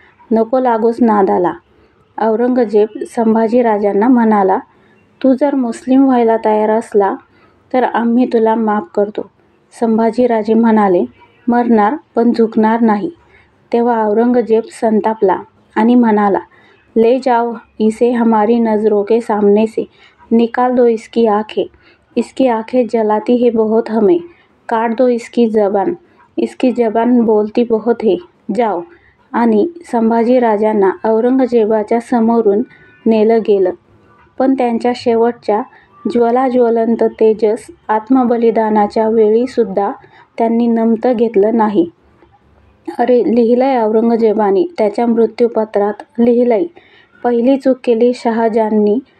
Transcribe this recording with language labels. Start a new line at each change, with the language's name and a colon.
Marathi: नको लागूस नादाला. औरंगजेब संभाजीराजांना म्हणाला, तू जर मुस्लिम व्हायला तयार असला तर आम्ही तुला माफ करतो. संभाजीराजे म्हणाले, मरणार पण झुकणार नाही. तेव्हा औरंगजेब संतापला आणि म्हणाला,
Hindi: ले जाओ इसे हमारी नजरों के सामने से, निकाल दो इसकी आंखें. इसकी आंखें जलाती है बहुत हमें. काट दो इसकी जबान बोलती बहुत है. जाओ.
Marathi: आणि संभाजीराजांना औरंगजेबाच्या समोरून नेलं गेलं. पण त्यांच्या शेवटच्या ज्वलंत तेजस आत्मबलिदानाच्या वेळीसुद्धा त्यांनी नमतं घेतलं नाही. अरे, लिहिलंय औरंगजेबाने त्याच्या मृत्यूपत्रात लिहिलंय, पहिली चूक केली शहाजहाननी.